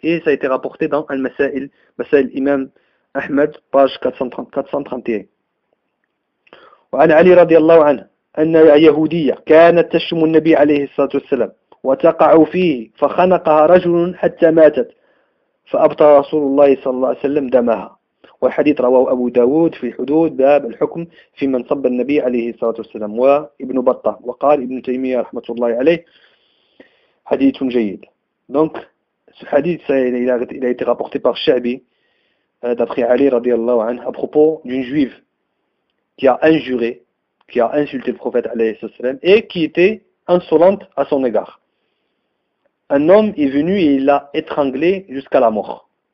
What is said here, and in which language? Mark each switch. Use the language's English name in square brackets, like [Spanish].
[French] Et ça a été rapporté dans Al-Masail, Masail Imam Ahmed, page 430, 431. [Arabic] Wa an Ali radiallahu anhu, anna yahoudiya, kanat tashmu nabi alayhi sallatu wassalam. وتقع فيه فخنقها رجل حتى ماتت فأبطأ رسول الله صلى الله عليه وسلم دمها. والحديث رواه أبو داود في حدود باب الحكم في من صب النبي عليه الصلاة والسلام وابن بطة. وقال ابن تيمية رحمة الله عليه حديث جيد. [French] دونك ce hadith il a été rapporté par Shaabi d'après Ali radiallahu anhu à propos d'une juive qui a injuré, qui a insulté le prophète alayhi sallam et qui était insolente à son égard. Un homme est venu et il l'a étranglé jusqu'à la mort.